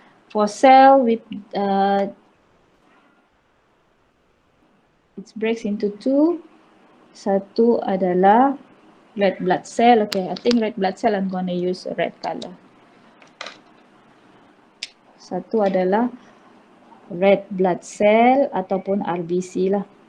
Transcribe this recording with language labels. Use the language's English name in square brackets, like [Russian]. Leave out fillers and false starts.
[English] For cell with it breaks into two. [Malay] Satu adalah red blood cell. [English] Okay, I think red blood cell I'm gonna use a red color. [Malay] Satu adalah red blood cell ataupun RBC lah.